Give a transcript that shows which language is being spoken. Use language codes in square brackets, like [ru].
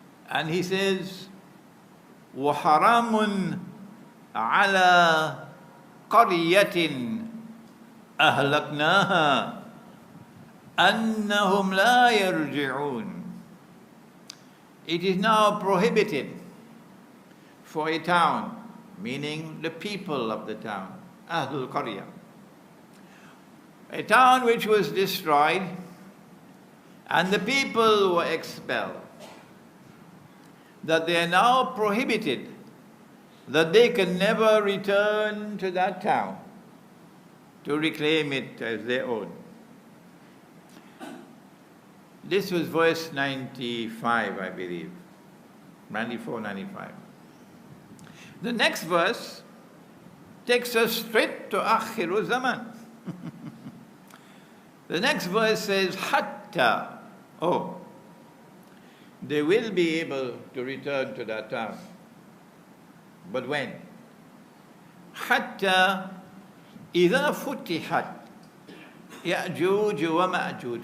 [en] And he says, [ar] وَحَرَامٌ عَلَى قَرْيَةٍ أَهْلَكْنَاهَا أَنَّهُمْ لَا يَرْجِعُونَ. [en] It is now prohibited for a town, meaning the people of the town, Ahlul Qarya. A town which was destroyed and the people were expelled, that they are now prohibited, that they can never return to that town to reclaim it as their own. This was verse 95, I believe, 94, 95. The next verse takes us straight to Akhiru Zaman. The next verse says, Hatta. Oh, they will be able to return to that town. But when? [ar] Hatta إذا فتحت يأجوج ومأجوج.